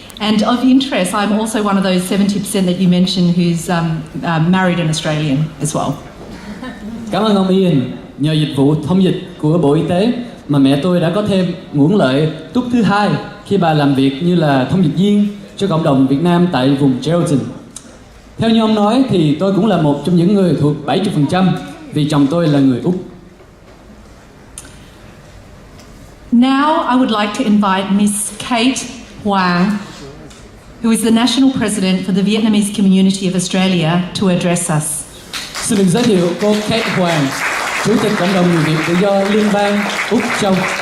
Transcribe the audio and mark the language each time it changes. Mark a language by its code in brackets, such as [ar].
[en] And of interest, I'm also one of those 70% that you mentioned who's married an Australian as well. [vi] Cảm ơn ông Ian. Nhờ dịch vụ thông dịch của Bộ Y tế mà mẹ tôi đã có thêm nguồn lợi túc thứ hai khi bà làm việc như là thông dịch viên cho cộng đồng Việt Nam tại vùng Geraldton. Theo như ông nói thì tôi cũng là một trong những người thuộc 70% vì chồng tôi là người Úc. [en] Now I would like to invite Miss Kate Hoang, who is the National President for the Vietnamese Community of Australia, to address us. [vi] Xin được giới thiệu cô Kate Hoang, Chủ tịch Cộng đồng người Việt tự do Liên bang Úc Châu.